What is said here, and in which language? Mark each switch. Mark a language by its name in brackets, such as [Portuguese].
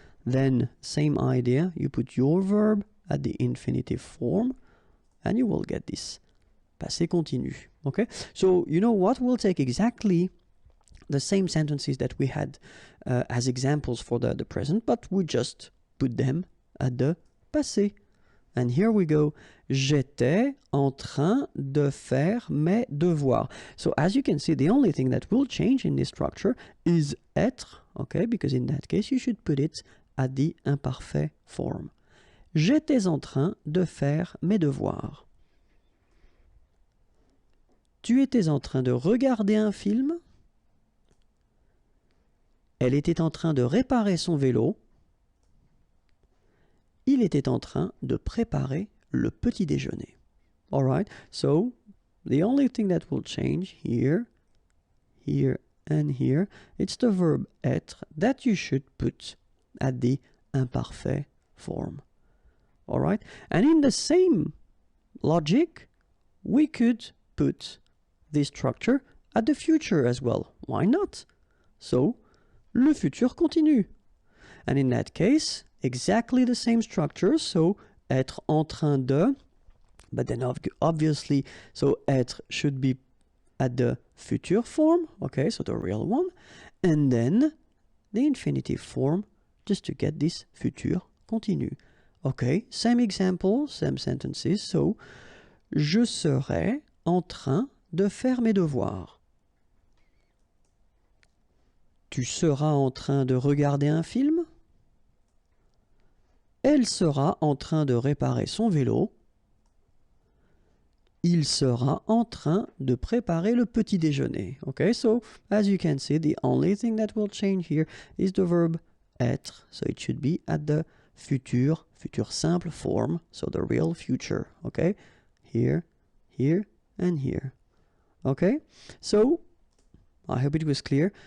[English] Then same idea, you put your verb at the infinitive form, and you will get this passé continu, okay? So you know what? We'll take exactly the same sentences that we had as examples for the present, but we just put them at the passé. And here we go. [French] J'étais en train de faire mes devoirs. [English] So as you can see, the only thing that will change in this structure is être, okay? Because in that case, you should put it at the imparfait form. [French] J'étais en train de faire mes devoirs. Tu étais en train de regarder un film. Elle était en train de réparer son vélo. Il était en train de préparer le petit déjeuner. [English] All right, so the only thing that will change here, here, and here, it's the verb être that you should put at the imparfait form. All right, and in the same logic, we could put this structure at the future as well. Why not? So, [French] le futur continue. [English] And in that case, exactly the same structure. So, [French] être en train de, [English] but then obviously, so être should be at the future form, okay, so the real one, and then the infinitive form just to get this futur continu. Okay, same example, same sentences. So, [French] je serai en train de faire mes devoirs. Tu seras en train de regarder un film. Elle sera en train de réparer son vélo. Il sera en train de préparer le petit déjeuner. [English] Okay, so as you can see, the only thing that will change here is the verb être. So it should be at the futur simple form, so the real future. Okay, here, here, and here. Okay, so I hope it was clear.